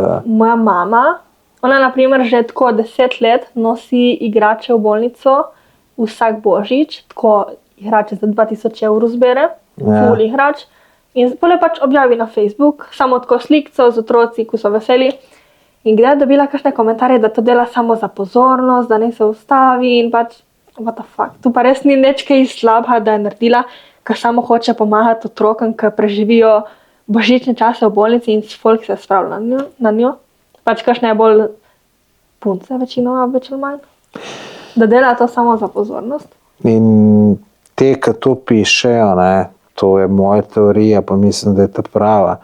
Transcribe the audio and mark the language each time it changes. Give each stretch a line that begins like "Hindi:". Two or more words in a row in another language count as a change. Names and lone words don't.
Slovenian: Moja mama, ona na primer že tako 10 let nosi igrače v bolnico vsak božič, tako igrače za 2000 evrov zbere, ful igrač, in pole pač objavi na Facebook, samo tako slikco z otroci, ko so veseli. In kdaj je dobila kakšne komentarje, da to dela samo za pozornost, da ne se ustavi in pač,
English: what the fuck.
Slovenian: Tu pa res ni nič kaj slabega, da je naredila, ker samo hoče pomagati otrokom, ki preživijo božične čase v bolnici in folk se spravlja na njo. Pač kakšne je bolj punce večinoma, več ali manj. Da dela to samo za pozornost. In te, ki to pišejo, ne, to je moja teorija, pa mislim, da je ta prava.